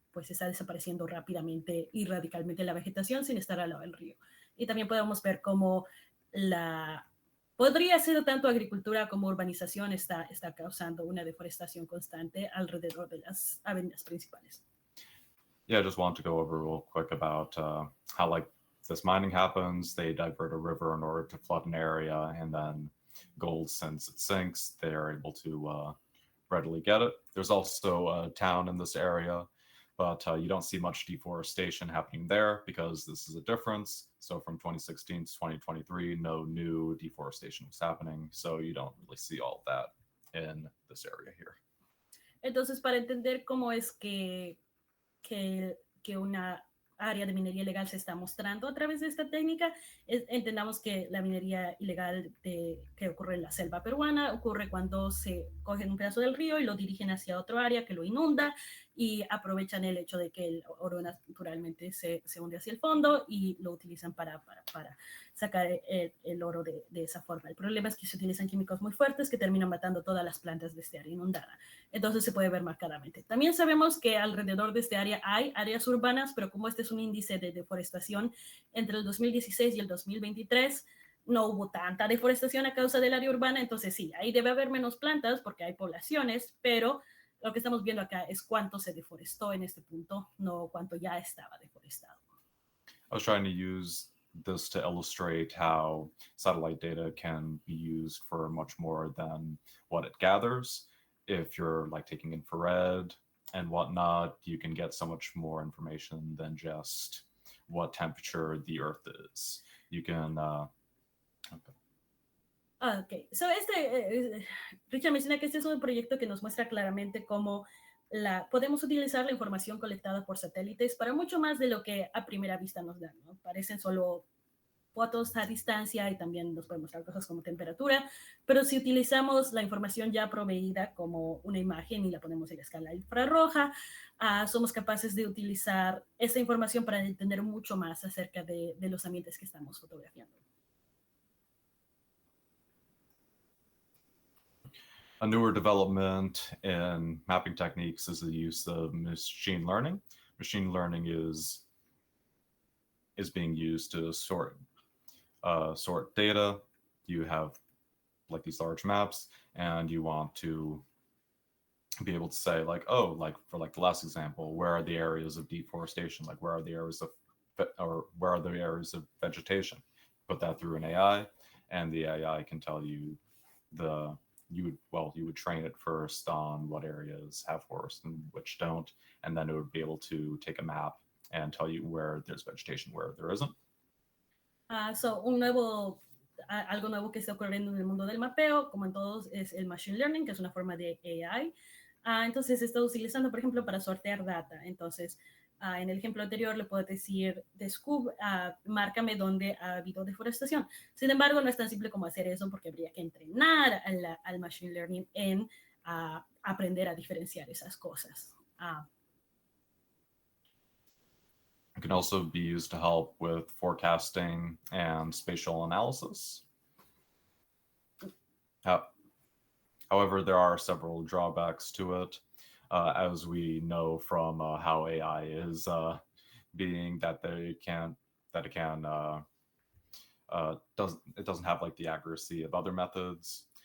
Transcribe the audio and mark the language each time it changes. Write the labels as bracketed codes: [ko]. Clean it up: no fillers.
[es] pues está desapareciendo rápidamente y radicalmente la vegetación sin estar al lado del río. Y también podemos ver cómo podría ser tanto agricultura como urbanización está causando una deforestación constante alrededor de las avenidas principales. [en] Yeah, I just want to go over real quick about how like this mining happens. They divert a river in order to flood an area, and then gold, since it sinks, they are able to readily get it. There's also a town in this area, but you don't see much deforestation happening there because this is a difference. So from 2016 to 2023, no new deforestation was happening. So you don't really see all of that in this area here. [es] Entonces, para entender cómo es que una área de minería ilegal se está mostrando a través de esta técnica, entendamos que la minería ilegal que ocurre en la selva peruana ocurre cuando se cogen un pedazo del río y lo dirigen hacia otro área que lo inunda y aprovechan el hecho de que el oro naturalmente se hunde hacia el fondo y lo utilizan para sacar el oro de esa forma. El problema es que se utilizan químicos muy fuertes que terminan matando todas las plantas de este área inundada. Entonces se puede ver marcadamente. También sabemos que alrededor de este área hay áreas urbanas, pero como este es un índice de deforestación, entre el 2016 y el 2023 no hubo tanta deforestación a causa del área urbana, entonces sí, ahí debe haber menos plantas porque hay poblaciones, pero lo que estamos viendo acá es cuánto se deforestó en este punto, no cuánto ya estaba deforestado. [en] I was trying to use this to illustrate how satellite data can be used for much more than what it gathers. If you're like taking infrared and whatnot, you can get so much more information than just what temperature the Earth is. You can [es] Ok, so Richard menciona que este es un proyecto que nos muestra claramente cómo podemos utilizar la información colectada por satélites para mucho más de lo que a primera vista nos dan, ¿no? Parecen solo fotos a distancia y también nos pueden mostrar cosas como temperatura, pero si utilizamos la información ya proveída como una imagen y la ponemos en la escala infrarroja, somos capaces de utilizar esa información para entender mucho más acerca de los ambientes que estamos fotografiando. [en] A newer development in mapping techniques is the use of machine learning. Machine learning is being used to sort data. You have like these large maps, and you want to be able to say like, oh, like for like the last example, where are the areas of deforestation? Like where are the areas of vegetation? Put that through an AI, and the AI can tell you you would train it first on what areas have forest and which don't, and then it would be able to take a map and tell you where there's vegetation, where there isn't. [es] Algo nuevo que está ocurriendo en el mundo del mapeo, como en todos, es el machine learning, que es una forma de AI. Entonces se está utilizando, por ejemplo, para sortear data. Entonces, en el ejemplo anterior le puedo decir, márcame dónde ha habido deforestación. Sin embargo, no es tan simple como hacer eso porque habría que entrenar al machine learning en aprender a diferenciar esas cosas. [en] It can also be used to help with forecasting and spatial analysis. However, there are several drawbacks to it. As we know from how AI is being, that it doesn't have like the accuracy of other methods.